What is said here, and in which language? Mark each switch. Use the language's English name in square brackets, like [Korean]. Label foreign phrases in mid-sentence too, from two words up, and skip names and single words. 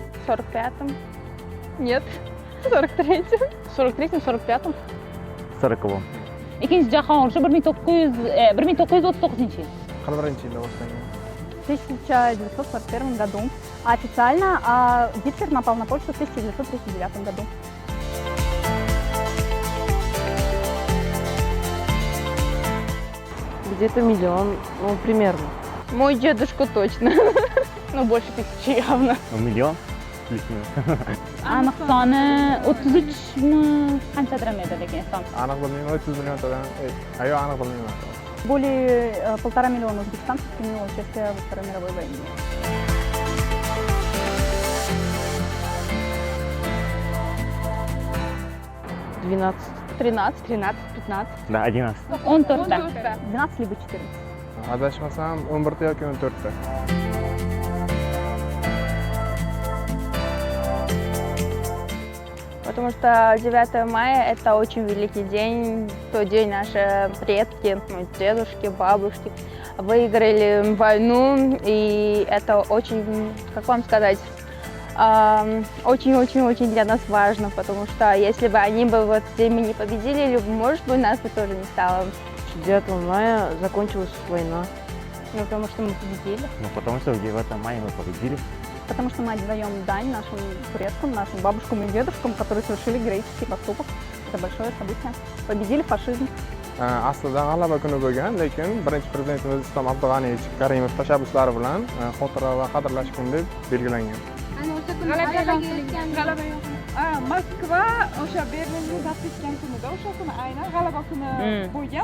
[Russian] 45-м. Нет, 43-м. 43-м, 45-м. 40-м. [Uzbek] Ikkinchi jahon urushi 1939-yil. 41-yilda boshlangan. [Russian] В 1941 году. А официально Гитлер напал на Польшу в 1939 году. Где-то миллион, ну, примерно. Мой дедушка точно. Ну, больше 1000 явно. [Uzbek] Million plus-minus. Aniq soni 33mi qanchadir edi lekin son. Aniq bilmayman, 30 milliontadan. Yo'q, aniq bilmayman. [Russian] Более 1,5 миллиона узбекистанцев приняло участие во Второй мировой войне. Двенадцать. 13, 15. Да, 11. [Uzbek] 14ta. [Russian] 12 либо 14. [Uzbek] Adashmasam 11ta yoki 14ta. [Russian] Потому что 9 мая – это очень великий день. В тот день наши предки, дедушки, бабушки выиграли войну. И это очень, как вам сказать, очень-очень-очень для нас важно. Потому что если бы они бы вот зимой не победили, может быть, нас бы тоже не стало. 9 мая закончилась война. Ну, потому что мы победили. Ну, потому что в 9 мая мы победили. Потому что мы отдаем дань нашим предкам, нашим бабушкам и дедушкам, которые совершили героический поступок. Это большое событие. Победили фашизм. [Uzbek] Aslida g'alaba kuni bo'lgan, lekin birinchi prezidentimiz Islom Abdug'aniyevich Karimov tashabbuslari bilan xotira va qadrlash kuni deb belgilangan. Moskva o'sha Berlinni zabt etgan kunida o'sha kuni aynan g'alaba kuni bo'lgan.